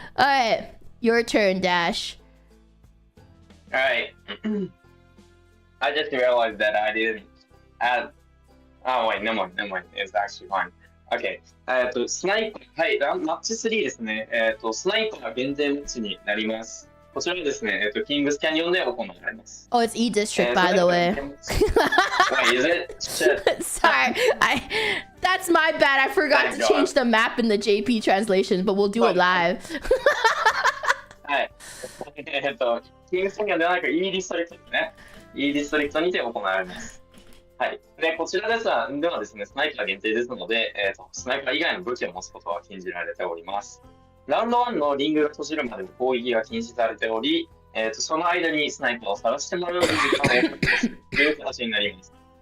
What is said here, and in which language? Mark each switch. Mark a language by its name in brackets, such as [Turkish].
[English] All right, your turn, Dash. All right. I just realized that I didn't add. Oh wait, never mind. It's actually fine. Okay. [Japanese] スナイパー、はい、マッチ3ですね。スナイパー限定マッチになります。こちらはですね、キングスキャニオンで行われます。 [English] Oh, it's E District, by the way. Wait, is it? Shit. Sorry, that that's my bad. I forgot Thank to change the map in the JP translation, but we'll do it live. [Japanese] はい。キングスキャニオンではなく E ディストリクトですね。E ディストリクトにて行われます。はい。で、こちらではですね、スナイパー限定ですので、スナイパー以外の武器を持つことは禁じられております。ラウンド1のリングが閉じるまでの攻撃が禁止されており、その間にスナイパーを探してもらう時間を確保するという形になります。